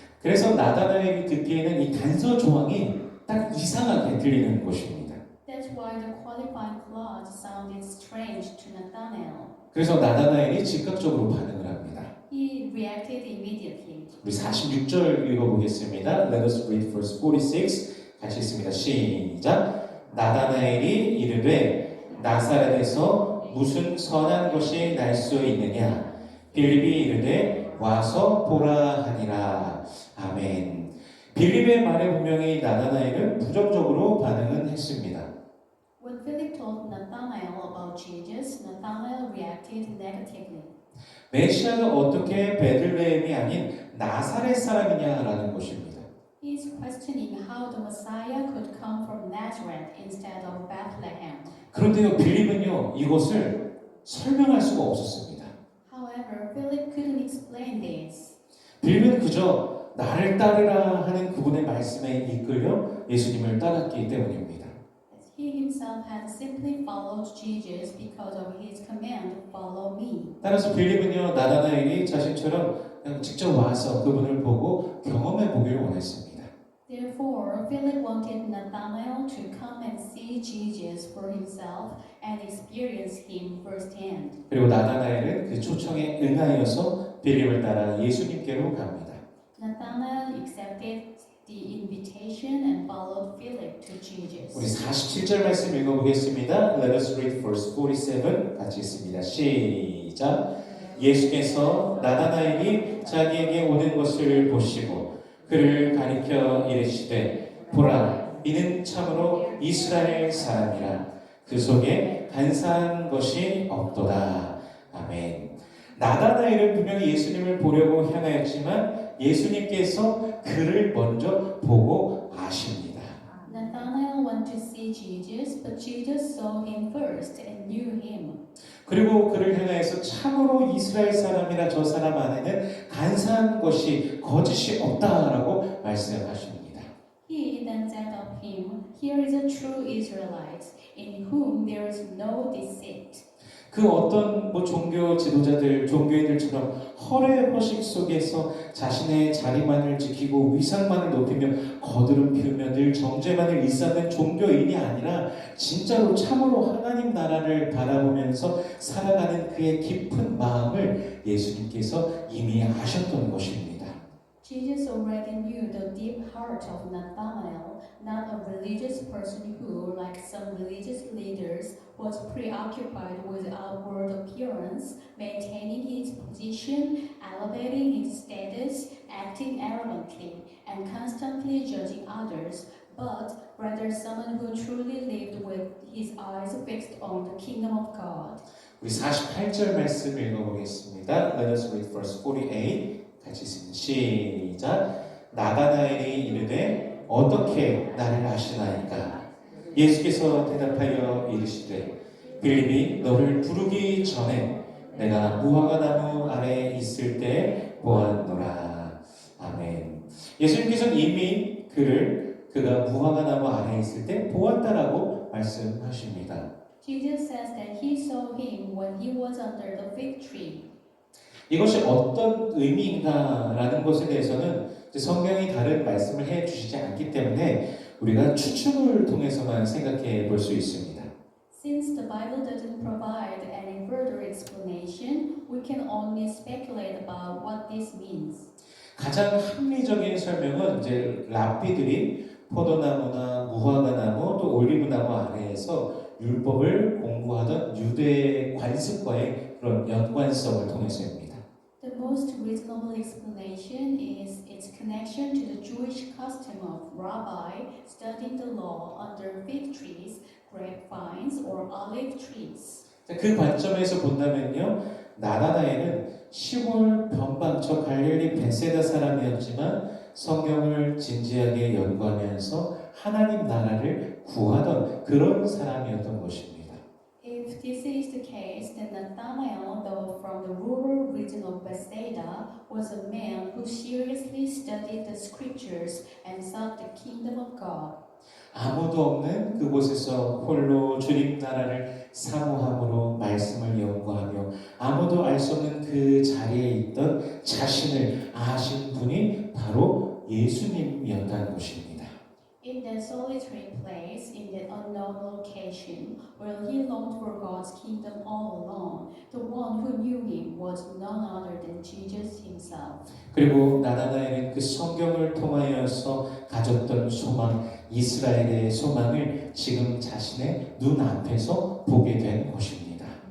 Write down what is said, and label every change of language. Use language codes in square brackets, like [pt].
[ko] 그래서 나다나엘이 듣기에는 이 단서 조항이 딱 이상하게 들리는 것입니다. [en] That's why the qualifying clause sounded strange to Nathanael. [ko] 그래서 나다나엘이 즉각적으로 반응을 합니다. [en] He reacted immediately. [ko] 우리 46절 읽어보겠습니다. [en] Let us read verse 46. [ko] 같이 읽습니다. 시작. 나다나엘이 이르되 나사렛에서 무슨 선한 것이 날 수 있느냐? 빌립이 이르되 와서 보라 하니라. 아멘. 빌립의 말에 분명히 나다나엘은 부정적으로 반응은 했습니다. [en] When Philip told Nathanael about Jesus, Nathanael reacted negatively. [ko] 메시아가 어떻게 베들레헴이 아닌 나사렛 사람이냐라는 것입니다. [en] He is questioning how the Messiah could come from Nazareth instead of Bethlehem. [ko] 그런데요, 빌립은요, 이것을 설명할 수가 없었습니다. [en] However, Philip couldn't explain this. [ko] 빌립은 그저 나를 따르라 하는 그분의 말씀에 이끌려 예수님을 따랐기 때문입니다. [en] He himself had simply followed Jesus because of his command, follow me. [ko] 따라서 빌립은요, 나다나엘이 자신처럼 그냥 직접 와서 그분을 보고 경험해 보기를 원했습니다. [en] Therefore, Philip wanted Nathanael to come and see Jesus for himself and experience him firsthand. [ko] 그리고 나다나엘은 그 초청에 응하여서 빌립을 따라 예수님께로 갑니다. [en] Nathanael accepted the invitation and followed Philip to Jesus. [ko] 우리 47절 말씀 읽어보겠습니다. [en] Let us read verse 47 [ko] 같이 읽습니다. 시작. 예수께서 나다나엘이 자기에게 오는 것을 보시고 그를 가리켜 이르시되 보라 이는 참으로 이스라엘 사람이라 그 속에 간사한 것이 없도다. 아멘. 나다나엘은 분명히 예수님을 보려고 향하였지만 예수님께서 그를 먼저 보고 아십니다. [en] Nathanael went to see Jesus, but Jesus saw him first and knew him. [ko] 그리고 그를 향하여서 참으로 이스라엘 사람이라 저 사람 안에는 간사한 것이 거짓이 없다라고 말씀하십니다. [en] He then said of him, Here is a true Israelite, in whom there is no deceit. [ko] 그 어떤 종교 지도자들, 종교인들처럼 허례 허식 속에서 자신의 자리만을 지키고 위상만을 높이며 거드름 피우며 늘 정죄만을 일삼는 종교인이 아니라 진짜로 참으로 하나님 나라를 바라보면서 살아가는 그의 깊은 마음을 예수님께서 이미 아셨던 것입니다. [en] Jesus already knew the deep heart of Nathanael, not a religious person who, like some religious leaders, was preoccupied with outward appearance, maintaining his position, elevating his status, acting arrogantly, and constantly judging others, but rather someone who truly lived with his eyes fixed on the kingdom of God. [ko] 우리 48절 말씀 읽어보겠습니다. [en] Let us read verse 48. [ko] 같이 읽습니다. 시작. 나다나엘이 이르되 어떻게 나를 아시나이까? 예수께서 대답하여 이르시되 빌립이 너를 부르기 전에 내가 무화과 나무 아래에 있을 때 보았노라. 아멘. 예수님께서는 이미 그가 무화과 나무 아래에 있을 때 보았다라고 말씀하십니다. [en] Jesus says that he saw him when he was under the fig tree. [ko] 이것이 어떤 의미인가라는 것에 대해서는 성경이 다른 말씀을 해주시지 않기 때문에 우리가 추측을 통해서만 생각해 볼 수 있습니다. [en] Since the Bible doesn't provide any further explanation, we can only speculate about what this means. [ko] 가장 합리적인 설명은 이제 랍비들이 포도나무나 무화과나무 또 올리브나무 아래에서 율법을 공부하던 유대의 관습과의 그런 연관성을 통해서입니다. [en] The most reasonable explanation is its connection to the Jewish custom of rabbi studying the law under fig trees, grapevines, or olive trees. [ko] 그 관점에서 본다면요, 나다나엘은 시골 변방처 갈릴리 베세다 사람이었지만 성경을 진지하게 연구하면서 하나님 나라를 구하던 그런 사람이었던 것입니다. [en] If this is the case, then Nathanael, though from the rural region of Bethsaida, was a man who seriously studied the scriptures and sought the kingdom of God. [ko] 아무도 없는 그곳에서 홀로 주님 나라를 사모함으로 말씀을 연구하며 아무도 알 수 없는 그 자리에 있던 자신을 아신 분이 바로 예수님이었다는 것입니다. [en] In that solitary place, in that unknown location, where he longed for God's kingdom all alone, the one who knew him was none other than Jesus himself. [ko] 그리고 나다나엘은 그 성경을 통하여서 가졌던 소망, 이스라엘의 소망을 지금 자신의 눈앞에서 보게 된 것입니다.